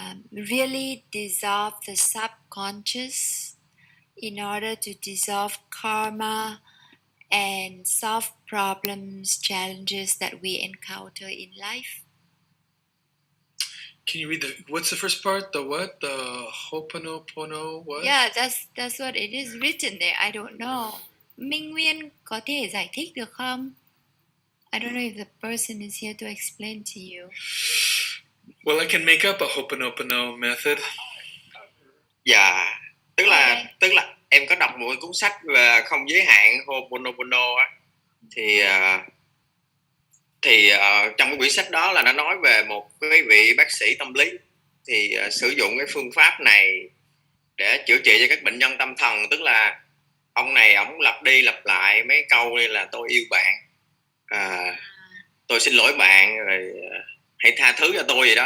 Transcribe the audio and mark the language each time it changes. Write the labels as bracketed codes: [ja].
[en] Really dissolve the subconscious in order to dissolve karma and solve problems, challenges that we encounter in life. Can you read what's the first part? The what? The Ho'oponopono what? Yeah, that's what it is written there. I don't know. [vi] Minh Nguyên có thể giải thích được không? [en] I don't know if the person is here to explain to you. Well, I can make up a Ho'oponopono method. [vi] Dạ, tức là em có đọc một cuốn sách về không giới hạn Ho'oponopono á, thì trong cái quyển sách đó là nó nói về một cái vị bác sĩ tâm lý thì sử dụng cái phương pháp này để chữa trị cho các bệnh nhân tâm thần, tức là ông này ổng lặp đi lặp lại mấy câu như là tôi yêu bạn, tôi xin lỗi bạn, rồi hãy tha thứ cho tôi gì đó.